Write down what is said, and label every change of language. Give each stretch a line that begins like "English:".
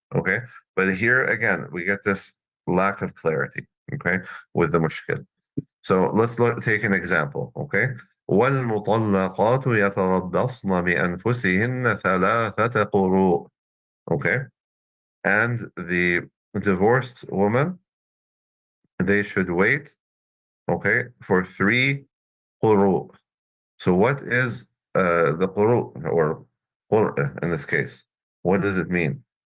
English: Okay, but here again, we get this lack of clarity. Okay, with the mushkil. So let's take an example.
Arabic: Okay, والمطلقات يتربصن بأنفسهن ثلاثة قروء.
English: Okay, and the divorced woman, they should wait. Okay, for 3 quru. So what is the quru or qur in this case? What does it mean?